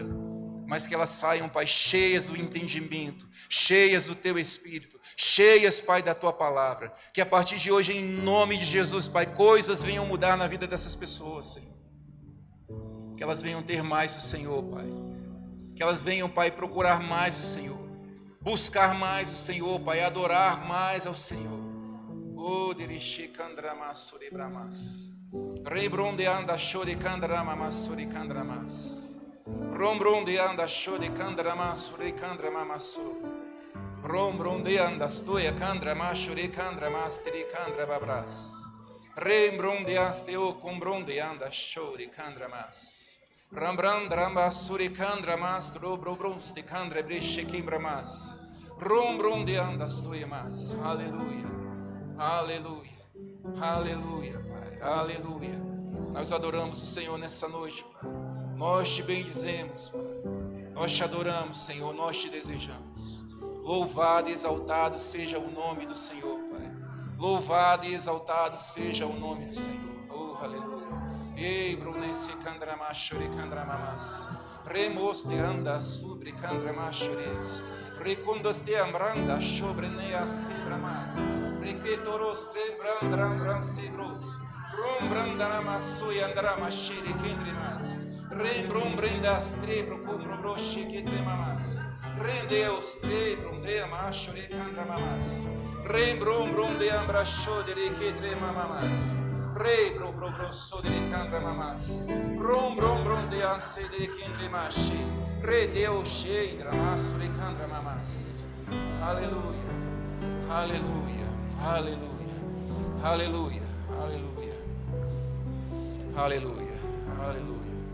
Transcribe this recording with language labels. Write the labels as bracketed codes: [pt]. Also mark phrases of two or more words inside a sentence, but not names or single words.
[pt] Mas que elas saiam, Pai, cheias do entendimento, cheias do Teu Espírito, cheias, Pai, da Tua palavra. Que a partir de hoje, em nome de Jesus, Pai, coisas venham mudar na vida dessas pessoas, Senhor. Que elas venham ter mais o Senhor, Pai. Que elas venham, Pai, procurar mais o Senhor. Buscar mais o Senhor, Pai, adorar mais ao Senhor. Oh, derishi kandramas surebramas. Rebronde anda chore kandramamas sure kandramas. Rombronde anda chore kandramas sure kandramamas. Rombronde anda stoia kandramas sure kandramas tiri kandrababras. Rembronde aste o combronde anda chore kandramas. Rambrandramba surikandramas trobrobronste kandre bresche quimbramas. Rombronde anda stoia mas. Aleluia. Aleluia. Aleluia, Pai. Aleluia. Nós adoramos o Senhor nessa noite, Pai. Nós te bendizemos, Pai. Nós te adoramos, Senhor. Nós te desejamos. Louvado e exaltado seja o nome do Senhor, Pai. Louvado e exaltado seja o nome do Senhor. Oh, aleluia. Ei, brunesse candramashure candramamas. Remoste anda sobre candramasures. Recondoste ambranda sobre nea sebramas. Requetoros trebrandram sebros. Rumbrandaramasui andramashire kendrimas. Rembrum brendas trebro cumbro broche kedremamas. Rendeus trebrum dreamashure candramamas. Rembrum brum de ambrashodere kedremamas. Rei bro bro bro so de candramamas. Rom brom brom de anse de kendrimashi. Re deu shei dramasso de candramamas. Aleluia. Aleluia. Aleluia. Aleluia. Aleluia. Aleluia. Aleluia.